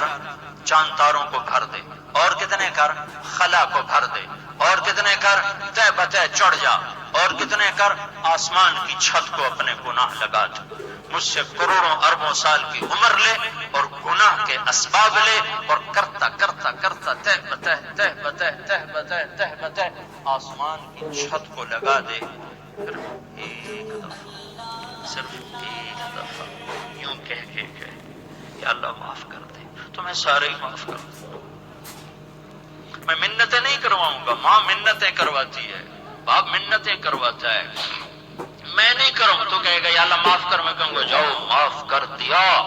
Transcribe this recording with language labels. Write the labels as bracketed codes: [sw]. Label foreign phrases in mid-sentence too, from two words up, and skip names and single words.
[ur] چاند تاروں کو بھر دے، اور کتنے کر؟ خلا کو بھر دے، اور کتنے کر؟ تہ بتہ چڑھ جا، اور کتنے کر؟ آسمان کی چھت کو اپنے گناہ لگا دے۔ مجھ سے کروڑوں اربوں سال کی عمر لے اور گناہ کے اسباب لے، اور کرتا کرتا کرتا تہ بتہ تہ بتہ تہ بتہ تہ بتہ آسمان کی چھت کو لگا دے۔ صرف ایک دفعہ، صرف ایک دفعہ یوں کہہ کے کہ یا اللہ معاف کر دے، تو میں سارے ہی معاف کر دوں۔ میں منتیں نہیں کرواؤں گا، ماں منتیں کرواتی ہے، باپ منتیں کرواتا ہے، میں نہیں کروں تو کہے گا یا اللہ معاف کر، میں کہوں گا جاؤ معاف کر دیا۔